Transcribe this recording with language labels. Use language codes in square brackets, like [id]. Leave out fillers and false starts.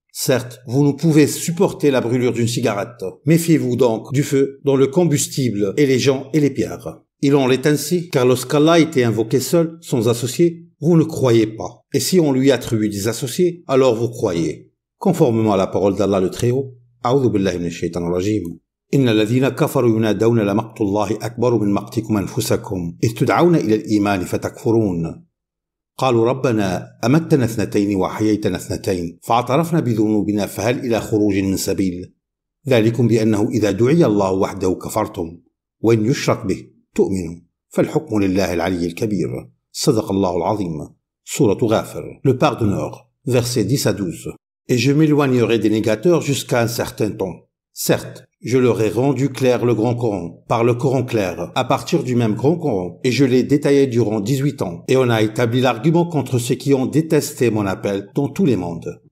[fr] Certes, vous ne pouvez supporter la brûlure d'une cigarette. Méfiez-vous donc du feu dont le combustible est les gens et les pierres. Il en est ainsi, car lorsqu'Allah était invoqué seul, sans associé, vous ne croyez pas. Et si on lui attribue des associés, alors vous croyez. Conformément à la parole d'Allah le Très-Haut, [ar] A'udhu billahi minash shaitanir rajim. إن الذين كفروا ينادون لمقت الله أكبر من مقتكم أنفسكم إذ تدعون إلى الإيمان فتكفرون قالوا ربنا أمتنا 2 وأحييتنا 2 فاعترفنا بذنوبنا فهل إلى خروج من سبيل ذلكم بأنه إذا دعي الله وحده كفرتم وإن يشرك به تؤمنوا فالحكم لله العلي الكبير صدق الله العظيم. [fr] Sourate Ghafir, le pardonneur, versets 10 à 12. Et je m'éloignerai des négateurs jusqu'à un certain temps. Certes, je leur ai rendu clair le grand Coran, par le Coran clair, à partir du même grand Coran, et je l'ai détaillé durant 18 ans, et on a établi l'argument contre ceux qui ont détesté mon appel dans tous les mondes.